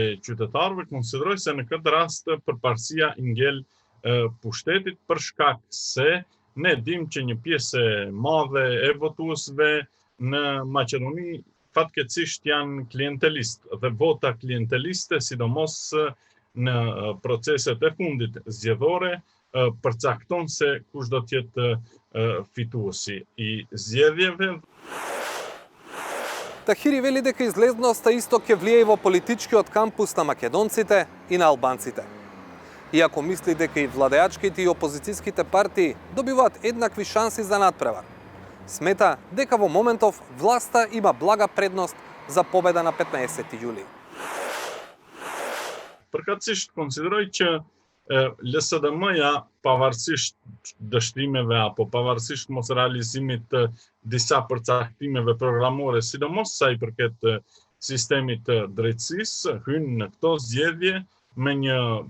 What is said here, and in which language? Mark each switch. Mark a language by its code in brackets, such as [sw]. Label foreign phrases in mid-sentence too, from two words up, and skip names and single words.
[sq] e qytetarëve, konsideroj se në këtë rast përparësia i ngel pushtetit për shkak se ne dim që një pjesë e madhe e votuesve në Maqedoni fatkeqësisht janë klientelistë dhe vota klienteliste, sidomos në proceset e fundit zgjedhore, përcakton se kush do të jetë fituesi i zgjedhjeve. [mk] Тахири вели дека излезноста исто ќе влијае во политичкиот кампус на македонците и на албанците. Иако мисли дека и владеачките и опозицијските партии добиваат еднакви шанси за надпревар, смета дека во моментов власта има блага предност за победа на 15 јули. [sq] Përkatësisht konsideroj që LSDM-ja pavarësisht dështimeve apo pavarësisht mos realizimit të disa përcaktimeve programore, sidomos sa i përket sistemit të drejtësisë, hyn në këto zgjedhje me një